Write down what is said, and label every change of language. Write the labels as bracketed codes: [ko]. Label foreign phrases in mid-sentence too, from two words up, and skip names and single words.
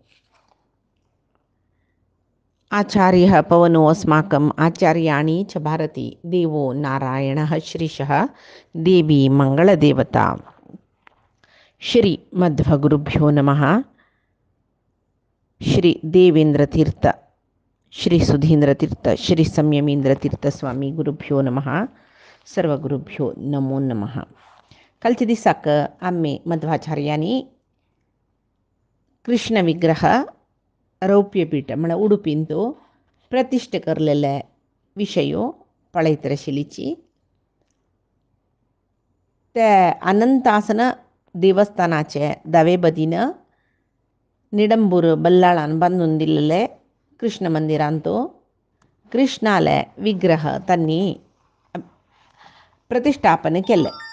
[sa] आचार्यः पवनो अस्माकम् आचार्याणि च भारती देवो नारायणः श्रीशः देवी मङ्गलदेवता। श्री मध्वगुरुभ्यो नमः। श्री देवेंद्रतीर्थ श्री सुधींद्रतीर्थ श्री संयमींद्रतीर्थ स्वामी गुरुभ्यो नमः. सर्व गुरुभ्यो नमो नमः. [kok] कालच्या दिसाक आम्ही मध्वाचार्यांनी कृष्ण विग्रह रौप्यपीठ म्हणजे उडुपीन तो प्रतिष्ठे करलेले विषयो पळयतर आशिल्लीची. ते अनंतासन देवस्थानाचे दावे बदीन निडंबूर बल्लाळान बांधून दिलेले कृष्ण मंदिरांतो कृष्णाले विग्रह त्यांनी प्रतिष्ठापन केले.